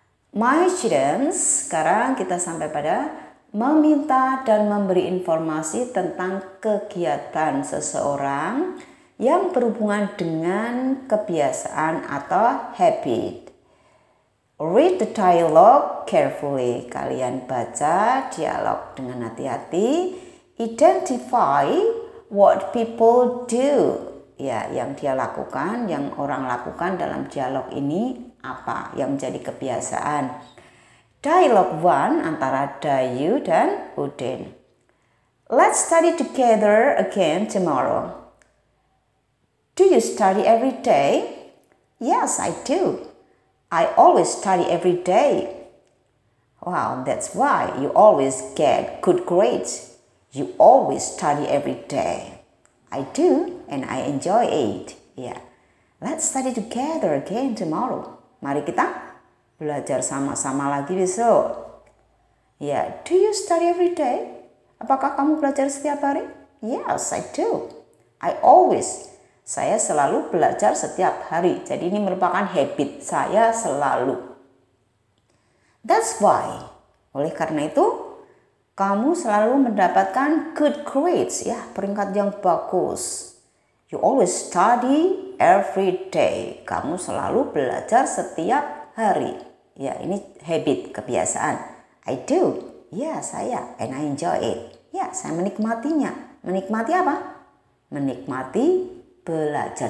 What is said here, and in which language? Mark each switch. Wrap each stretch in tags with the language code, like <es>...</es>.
<en>My students,</en> <id>sekarang kita sampai pada meminta dan memberi informasi tentang kegiatan seseorang yang berhubungan dengan kebiasaan atau habit.</id> <en>Read the dialogue carefully.</en> <id>Kalian baca dialog dengan hati-hati.</id> <en>Identify what people do.</en> <id>Ya, yang dia lakukan, yang orang lakukan dalam dialog ini apa yang menjadi kebiasaan. Dialog 1 antara Dayu dan Udin.</id> <en>Let's study together again tomorrow. Do you study every day? Yes, I do. I always study every day. Wow, that's why you always get good grades. You always study every day. I do, and I enjoy it. Yeah. Let's study together again tomorrow.</en> <id>Mari kita belajar sama-sama lagi besok.</id> <en>Ya, do you study every day?</en> <id>Apakah kamu belajar setiap hari?</id> <en>Yes, I do. I always.</en> <id>Saya selalu belajar setiap hari. Jadi ini merupakan habit saya selalu.</id> <en>That's why.</en> <id>Oleh karena itu, kamu selalu mendapatkan</id> <en>good grades,</en> <id>ya, peringkat yang bagus.</id> <en>You always study every day.</en> <id>Kamu selalu belajar setiap hari. Ya, ini habit, kebiasaan.</id> <en>I do.</en> <id>Ya, saya.</id> <en>And I enjoy it.</en> <id>Ya, saya menikmatinya. Menikmati apa? Menikmati belajar.</id>